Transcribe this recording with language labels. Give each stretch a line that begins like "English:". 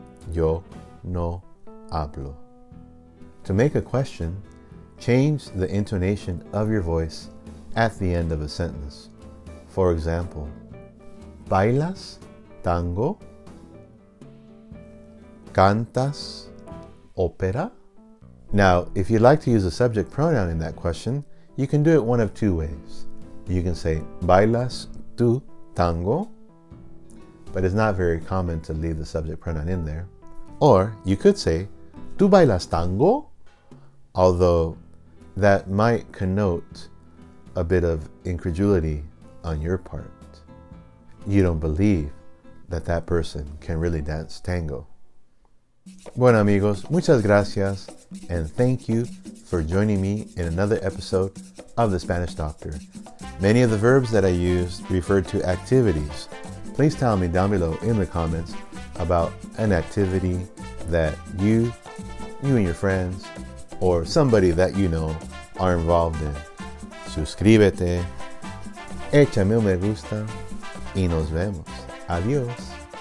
English: Yo no hablo. To make a question, change the intonation of your voice at the end of a sentence. For example, ¿bailas tango? ¿Cantas ópera? Now, if you'd like to use a subject pronoun in that question, you can do it one of two ways. You can say, ¿bailas tú tango? But it's not very common to leave the subject pronoun in there. Or you could say, ¿tú bailas tango? Although that might connote a bit of incredulity on your part. You don't believe that that person can really dance tango. Bueno amigos, muchas gracias and thank you for joining me in another episode of The Spanish Doctor. Many of the verbs that I used referred to activities. Please tell me down below in the comments about an activity that you and your friends, or somebody that you know are involved in.
Spanish: Suscríbete, échame un me gusta y nos vemos. Adiós.